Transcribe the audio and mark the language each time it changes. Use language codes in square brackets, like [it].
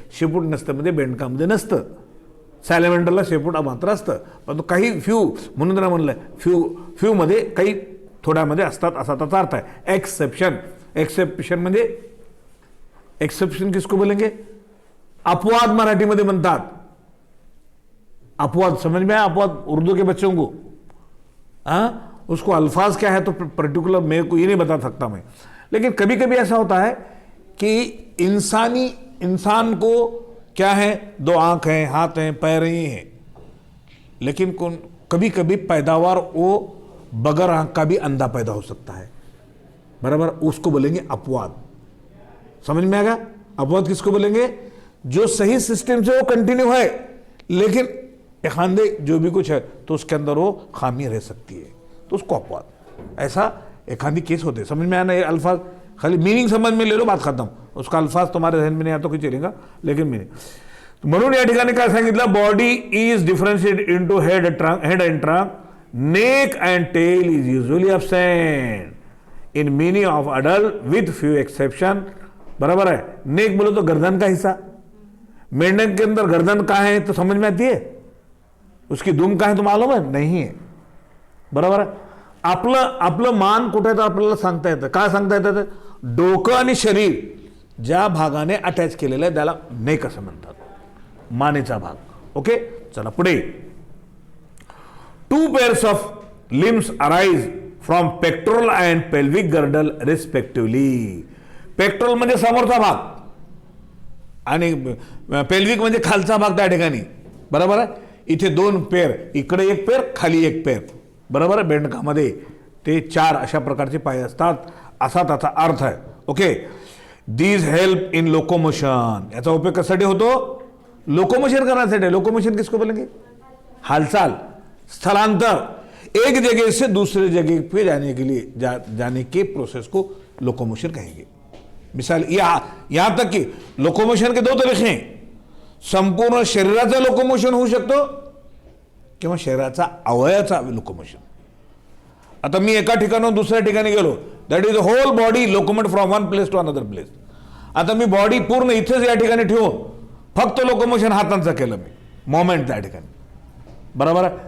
[mr] शेपूट नसतं म्हणजे बेंडकामध्ये नसतं. सॅलेमेंडरला शेपूट मात्र असतं, पण काही फ्यू म्हणून त्यांना म्हणलं फ्यूमध्ये काही थोड्यामध्ये असतात असा त्याचा अर्थ आहे. एक्सेप्शन म्हणजे एक्सेप्शन [hi] किसको बोलेंगे, [mr] अपवाद मराठीमध्ये म्हणतात. [hi] अपवाद समझ में आया, अपवाद उर्दू के बच्चों को. उसको अल्फाज क्या है तो पर्टिकुलर मेरे को ये नहीं बता सकता मैं. लेकिन कभी कभी ऐसा होता है कि इंसान को क्या है, 2 आंख हैं, हाथ हैं, पैर ही हैं, लेकिन कभी कभी पैदावार वो बगैर आंख का भी अंधा पैदा हो सकता है. बराबर, उसको बोलेंगे अपवाद. समझ में आएगा. अपवाद किसको बोलेंगे, जो सही सिस्टम से वो कंटिन्यू है लेकिन खांदे जो भी कुछ है तो उसके अंदर वो खामी रह सकती है, तो उसको अपवाद. ऐसा एखादी केस होते. समझ में आना. ये अल्फाज खाली मीनिंग समझ में ले लो, बात खत्म. उसका अल्फाज तुम्हारे जहन में नहीं आता तो चलेगा, लेकिन मीनिंग. [mr] म्हणून या ठिकाणी काय सांगितलं, [en] Body is differentiated into head and trunk. Neck and tail is usually absent in many of adult with few exception. [hi] बराबर है. नेक बोलो तो गर्दन का हिस्सा. मेंढक के अंदर गर्दन कहाँ है तो समझ में आती है, उसकी दुम कहाँ है तो मालूम है नहीं है. [mr] बरोबर आहे. आपलं मान कुठे तर आपल्याला सांगता येतं. काय सांगता येतं, डोकं आणि शरीर ज्या भागाने अटॅच केलेलं आहे त्याला नेक असं म्हणतात, मानेचा भाग. ओके, चला पुढे. [en] 2 pairs of limbs arise from pectoral and pelvic girdle respectively. [mr] Pectoral म्हणजे समोरचा भाग आणि पेल्विक म्हणजे खालचा भाग त्या ठिकाणी. बरोबर आहे. इथे 2 पेर, इकडे 1 पेर, खाली 1 पेर. बरोबर आहे. बेंडकामध्ये ते 4 अशा प्रकारचे पाय असतात असा त्याचा अर्थ आहे. Okay. [en] These help in locomotion. [mr] याचा उपयोग कशासाठी होतो, लोकोमोशन करण्यासाठी. [hi] लोकोमोशन किसको बोलेंगे, हालचाल, स्थलांतर, एक जगह से दूसरे जगह पे जाने के लिए जाने के प्रोसेस को लोकोमोशन कहेंगे. मिसाल यहां तक कि लोकोमोशन के 2 तरीके हैं. [mr] संपूर्ण शरीराचा लोकोमोशन होऊ शकतो किंवा शरीराचा अवयवाचा लोकोमोशन. आता मी एका ठिकाणाहून दुसऱ्या ठिकाणी गेलो, [en] That is the whole body locomote from one place to another place. [mr] आता मी बॉडी पूर्ण इथेच या ठिकाणी ठेवून फक्त लोकोमोशन हातांचं केलं मी, मोमेंट त्या ठिकाणी. बरोबर आहे.